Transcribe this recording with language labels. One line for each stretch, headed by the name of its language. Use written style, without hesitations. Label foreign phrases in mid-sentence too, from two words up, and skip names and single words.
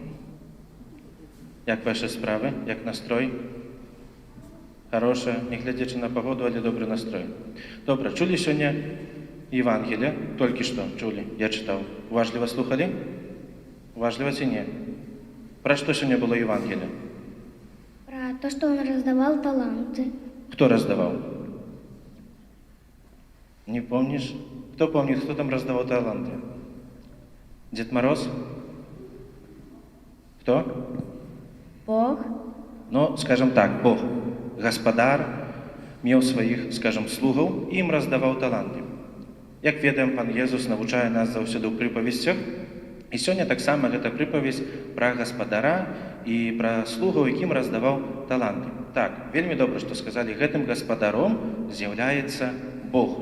Belarusian: Як ваши справы? Як настрой? Хорошая, не глядячы на погоду, але добры настрой. Добра, чулі сёння Евангелие? Толькі што чулі, я чытаў. Уважліва слухалі? Уважліва ці не? Пра што сёння было Евангелие?
Russian: Про то, что он раздавал таланты. Кто раздавал? Не помнишь? Кто помнит, кто там раздавал таланты? Дед Мороз? Кто? Бог. Ну, скажем так, Бог,
Belarusian: гаспадар, меў сваіх, скажем, слугаў, і ім раздаваў таланты. Як ведаем, пан Езус навучае нас заўсёды ў прыпавесцях, і сёння таксама гэта прыпавесць пра гаспадара і пра слугаў, якім раздаваў таланты. Так, вельмі добра, што сказалі, гэтым гаспадаром з'яўляецца Бог.